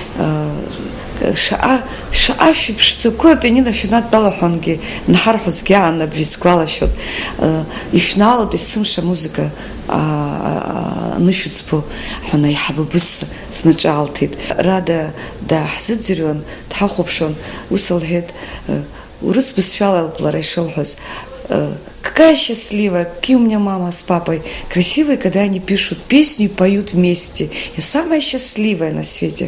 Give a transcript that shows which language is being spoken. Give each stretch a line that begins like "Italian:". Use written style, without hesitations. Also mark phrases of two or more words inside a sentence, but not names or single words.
Abkhazian: шаҟа шәыԥшӡақәоу апианино шәнадтәалахәангьы нҳарҳәозгьы аанабжьы сгәалашәоит, ишәнаалоит есымша музыка анышәыӡбо ҳәа аиҳабы бысс снаҿаалҭит. Рада даҳзыӡырҩуан, дҳахәаԥшуан, ус лҳәеит, урыс бызшәала лара ишылҳәаз,
Russian: какая счастливая, какие у меня мама с папой красивые, когда они пишут песню и поют вместе. Я самая счастливая на свете.